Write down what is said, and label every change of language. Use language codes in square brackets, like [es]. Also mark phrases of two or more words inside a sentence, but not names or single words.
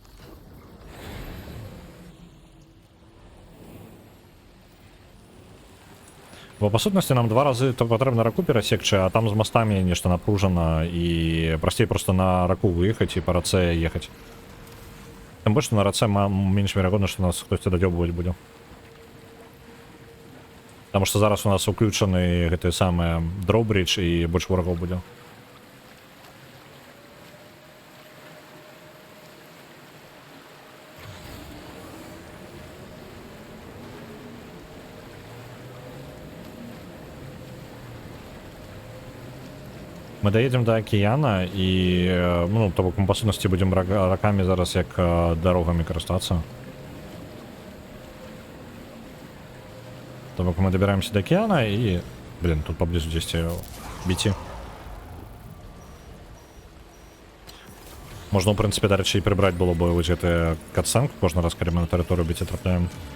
[be] Бо па сутнасці нам 2 разы то патрэбна раку перасекчы, а там з мастамі нешта напружана і прасцей просто на раку выехаць і па рацэ ехаць. Тым больш, што на рацэ менш верагодна, што нас хтосьці дадзёбваць будзе. Таму што зараз у нас уключаны гэтыя самыя дроўбридж і больш ворагаў будзе. [ru] Мы доедем до океана и, ну, [be] то бок [ru] мы по сутнасці будем раками зараз як дорогами карыстацца. [be] То бок [ru] мы добираемся до океана и, блин, тут поблизу здесь бити. Можно, в принципе, [be] дарэчы, і [ru] прибрать было бы [be] вось гэты катсценку кожны раз, калі мы на тэрыторыю біці трапляем.